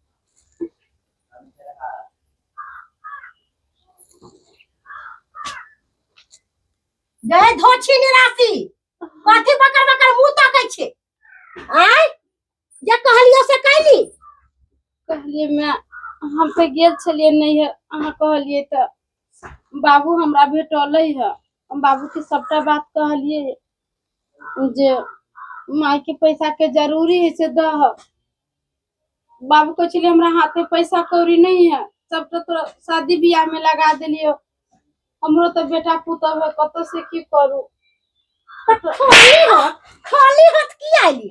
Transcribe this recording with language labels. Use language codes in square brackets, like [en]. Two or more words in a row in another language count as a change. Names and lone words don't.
[mai] गए धोछी निराशी कथी बकर बकर मुंह ताकै छे। आय जे कहलियो से कैली कहलिए मैं हम पे गेल छलिए नहीं है अहाँ कहलिए त बाबू हमरा भेटलै है। हम बाबू के सबटा बात कहलिए जे माई के पैसा के जरूरी है से दह। बाबू को चलिए हमरा हाथे पैसा कौड़ी नहीं है सबटा तो शादी बियाह में लगा देलियो। हमरो तो बेटा पुतब है कत से की करू। खाली हाथ की आइलिया।